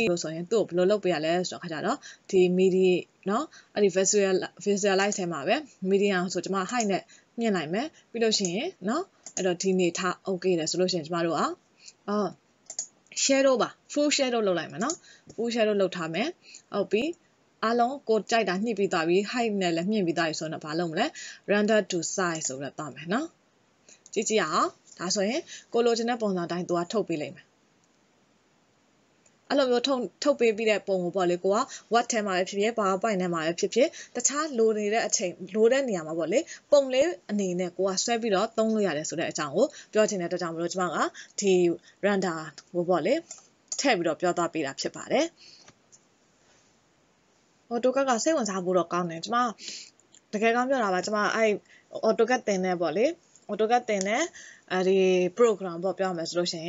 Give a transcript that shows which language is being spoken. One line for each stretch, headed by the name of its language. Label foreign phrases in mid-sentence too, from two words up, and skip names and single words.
Burmese: လိုဆိုရင်သူ့ကိုဘယ်လိုလုပ်ပေးရလဲဆိုတော့အခါကျတော့ဒီ media เนาะအဲ့ဒီ visualize ထဲမှာပဲ medium ဆိုကျမ height နဲ့မြင့်လိုက်မယ်ပြီးလို့ရှိရင်နော်အဲ့တော့ဒီနေထား okay တယ်ဆိုလို့ရှိရင်ကျမတို့ကshadow ပါ
English: full shadow
Burmese: လုပ်လိုက်မယ်နော်
English: full shadow
Burmese: လုပ်ထားမယ်ဟုတ်ပြီအားလုံးကိုကြိုက်တာညှိပြီးသွားပြီ height နဲ့လည်းမြင့်ပြီးသွားပြီဆိုတော့ဘာလုပ်မလဲ
English: render to size
Burmese: ဆိုပြီးတော့သွားမယ်နော်ကြည့်ကြည့်အောင်ဒါဆိုရင်ကိုလိုချင်တဲ့ပုံစံတိုင်းသူကထုတ်ပေးလိုက်မယ် အဲ့လိုမျိုးထုတ်ပေးပြီးတဲ့ပုံကိုပေါ့လေကိုက Word ထဲမှာပဲဖြစ်ဖြစ် PowerPoint ထဲမှာပဲဖြစ်ဖြစ်တခြားလိုနေတဲ့အချိန်လိုတဲ့နေရာမှာပေါ့လေပုံလေးအနေနဲ့ကိုကဆွဲပြီးတော့သုံးလို့ရတယ်ဆိုတဲ့အကြောင်းကိုပြောချင်တဲ့အတွက်ကြောင့်မလို့ကျွန်မကဒီ render ကိုပေါ့လေထည့်ပြီးတော့ပြောသွားပေးတာဖြစ်ပါတယ်AutoCAD ကစိတ်ဝင်စားဖို့တော့ကောင်းတယ်ကျွန်မတကယ်ကောင်းပြောတာပါကျွန်မအဲ့ AutoCAD သင်နေပေါ့လေ AutoCAD သင်နေဒီ program ပေါ့ပြောမယ်ဆိုလို့ရှိ